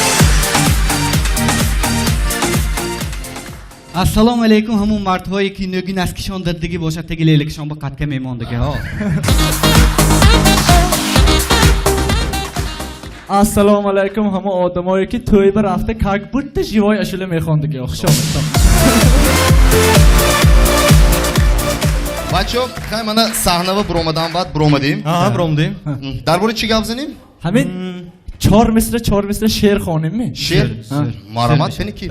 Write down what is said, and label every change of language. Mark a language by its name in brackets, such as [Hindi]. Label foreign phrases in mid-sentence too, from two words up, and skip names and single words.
[Tajik] Ассаламу алейкум ҳамон мардҳое ки нӯги наскишон дадагӣ бошад таги лелакишон ба қадка мемондагиҳо. Ассаламу алейкум ҳама одамое ки тӯй ба рафта [Russian] как будто живой [Tajik] ашула мехондагӣ. Хуш омадед. Бачо, хай мана саҳнава буромадан баъд буромадем. Буромадем. Дар бораи чӣ гап занем? Ҳамин 4 мисра шеър хонем. Шеър? Марамат фени ки?